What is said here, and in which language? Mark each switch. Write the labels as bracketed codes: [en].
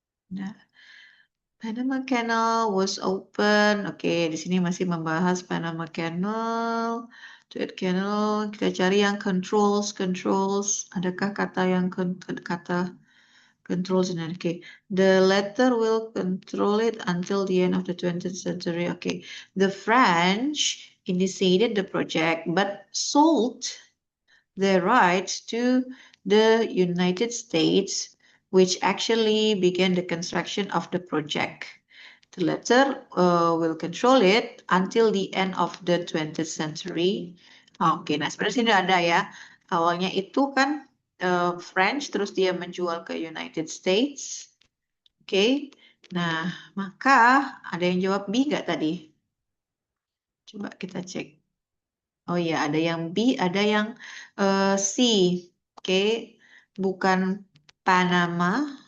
[en] Nah, Panama Canal was open. [id] Oke, di sini masih membahas Panama Canal, Suez Canal. Kita cari yang controls. Adakah kata yang kata controls ini? [en] Oke, the latter will control it until the end of the 20th century. Oke, the French initiated the project but sold the rights to the United States, which actually began the construction of the project. The latter will control it until the end of the 20th century. [id] Oke, nah sebenarnya sini ada ya. Awalnya itu kan French, terus dia menjual ke United States. Oke, nah maka ada yang jawab B nggak tadi? Coba kita cek. Oh iya, ada yang B, ada yang C. Oke, bukan Panama.